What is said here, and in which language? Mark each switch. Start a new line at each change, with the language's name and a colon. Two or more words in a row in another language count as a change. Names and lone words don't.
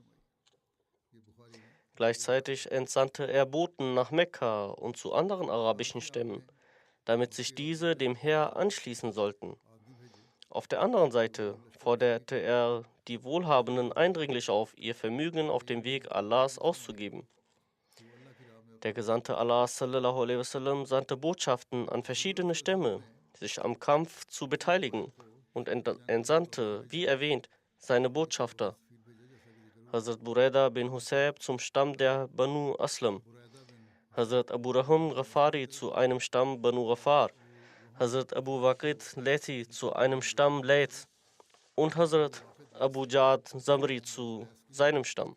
German: Gleichzeitig entsandte er Boten nach Mekka und zu anderen arabischen Stämmen, damit sich diese dem Heer anschließen sollten. Auf der anderen Seite forderte er die Wohlhabenden eindringlich auf, ihr Vermögen auf dem Weg Allahs auszugeben. Der Gesandte Allah
Arabic: sallallahu alaihi wasallam
German: sandte Botschaften an verschiedene Stämme, sich am Kampf zu beteiligen, und entsandte, wie erwähnt, seine Botschafter. Hazrat Buraidah bin Husayb zum Stamm der Banu Aslam, Hazrat Abu Rahum Ghafari zu einem Stamm Banu Ghafar, Hazrat Abu Waqid Laythi zu einem Stamm Layth und Hazrat Abu Jad Zamri zu seinem Stamm.